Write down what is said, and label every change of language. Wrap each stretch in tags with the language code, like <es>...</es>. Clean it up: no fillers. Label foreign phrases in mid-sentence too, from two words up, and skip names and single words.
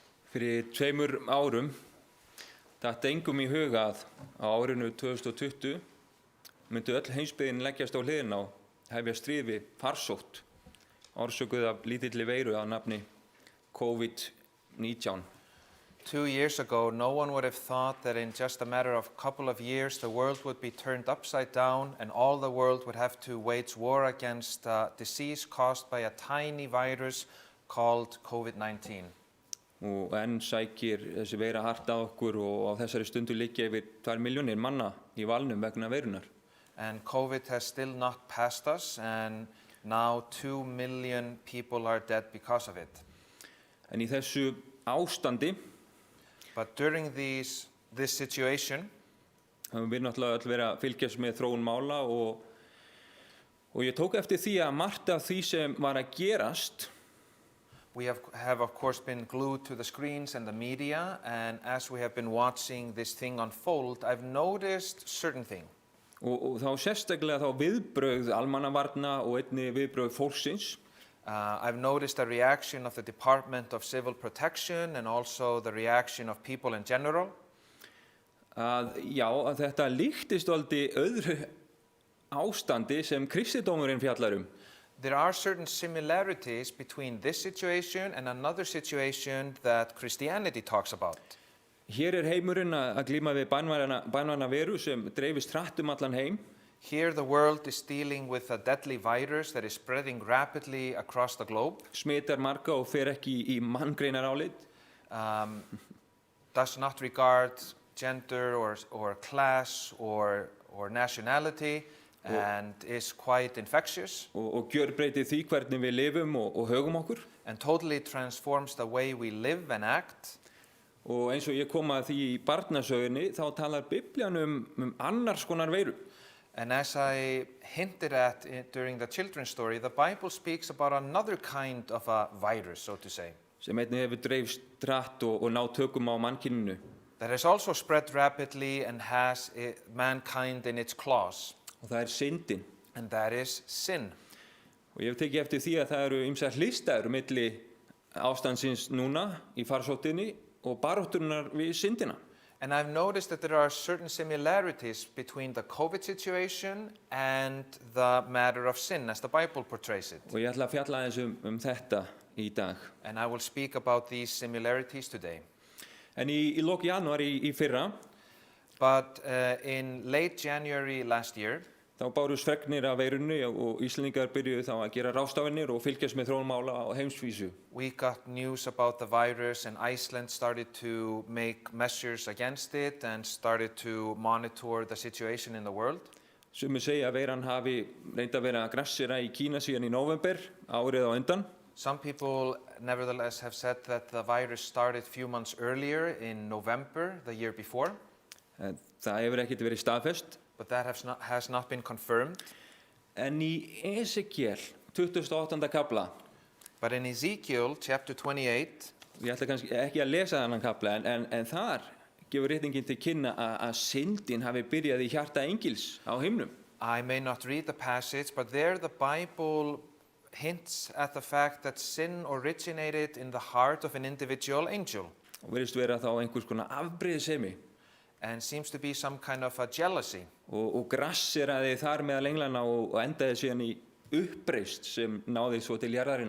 <is>Fyrir 2 árum datt engum í huga að á árinu 2020 myndi öll heimsbyggðin leggjast á hliðina og hefja stríð við farsótt orsökuð af lítilli veiru að nafni COVID-19.</is> <en>2 years ago, no one would have thought that in just a matter of a couple of years, the world would be turned upside down and all the world would have to wage war against a disease caused by a tiny virus called COVID-19.</en> <is>Og enn sækir þessi veira hart á okkur og á þessari stundu liggja yfir 2 milljónir manna í valnum vegna veirunar.</is> <en>And COVID has still not passed us, and now 2 million people are dead because of it.</en> <is>En í þessu ástandi</is> <en>But during this situation,</en> <is>höfum við náttúrulega öll verið að fylgjast með þróun mála og ég tók eftir því að margt af því sem var að gerast</is> <en>we have of course been glued to the screens and the media, and as we have been watching this thing unfold, I've noticed certain things.</en> <is>og þá sérstaklega þá viðbrögð almannavarna og einnig viðbrögð fólksins.</is> <en>I've noticed a reaction of the Department of Civil Protection and also the reaction of people in general.</en> <is>Að þetta líktist aldrei öðru ástandi sem kristindómurinn fjallar</is> <en>There are certain similarities between this situation and another situation that Christianity talks about.</en> <is>Hér heimurinn að glíma við banvæna veru sem dreifist hratt allan heim.</is> <en>Here the world is dealing with a deadly virus that is spreading rapidly across the globe.</en> <is>Smitar marga og fer ekki í manngreinarálit.</is> <en>Does not regard gender or class or nationality and is quite infectious.</en> <is>Og gjörbreytir því hvernig við lifum og högum okkur.</is> <en>And totally transforms the way we live and act.</en> <is>Og eins og ég kom að því í barnasögunni þá talar Biblían annars konar veiru.</is> <en>And as I hinted at during the children's story, the Bible speaks about another kind of a virus, so to say.</en> <is>Sem einnig hefur dreifst hratt og náð tökum á mannkyninu.</is> <en>That has also spread rapidly and has mankind in its claws.</en> <is>Og það syndin.</is> <en>And that is sin.</en> <is>Og ég hef tekið eftir því að það eru ýmsar hliðstæður milli ástandsins núna í farsóttinni og baráttunnar við syndina.</is> <en>And I've noticed that there are certain similarities between the COVID situation and the matter of sin, as the Bible portrays it.</en> <is>Og ég ætla að fjalla aðeins þetta í dag.</is> <en>And I will speak about these similarities today.</en> <is>En í lok janúar í fyrra,</is> <en>But in late January last year,</en> <is>þá bárust fregnir af veirunni og Íslendingar byrjuðu þá að gera ráðstafanir og fylgjast með þróun mála á heimsvísu.</is> <en>we got news about the virus, and Iceland started to make measures against it and started to monitor the situation in the world.</en> <is>Sumir segja að veiran hafi reynt að vera að grassera í Kína síðan í nóvember, árið á undan.</is> <en>Some people nevertheless have said that the virus started a few months earlier in November the year before,</en> <is>En það hefur ekkert verið staðfest.</is> <en>but that has not been confirmed.</en> <is>En í Esekiel 28. kafla,</is> <en>But in Ezekiel chapter 28,</en> <is>ég ætla kannski ekki að lesa þennan kafla, en þar gefur ritningin til kynna að syndin hafi byrjað í hjarta engils á himnum.</is> <en>I may not read the passage, but there the Bible hints at the fact that sin originated in the heart of an individual angel.</en> <is>Og verðist vera þá einhvers konar afbrýðisemi</is> <en>And seems to be some kind of a jealousy.</en> <is>og grasseraði þar meðal englana og endaði síðan í uppreist sem náði svo til jarðarinnar.</is>